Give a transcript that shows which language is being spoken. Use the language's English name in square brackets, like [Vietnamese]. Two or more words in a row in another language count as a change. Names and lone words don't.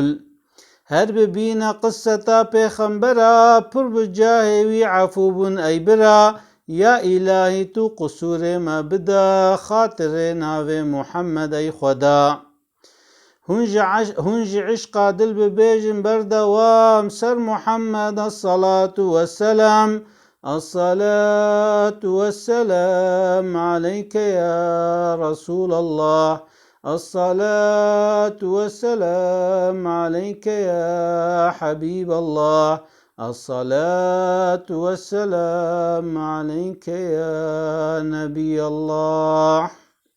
[Kurdish] Her bibîne qisseta pêxembera pir bi cahê wî efû bûn ey bira. Ya îlahî tu qusûrê me bide xatirê navê Muhammed ey Xweda. Hûn ji îşqa dil bibêjin berdewam ser Muhammed [Arabic] الصلاة والسلام. الصلاة والسلام عليك يا رسول الله. الصلاة والسلام عليك يا حبيب الله. الصلاة والسلام عليك يا نبي الله.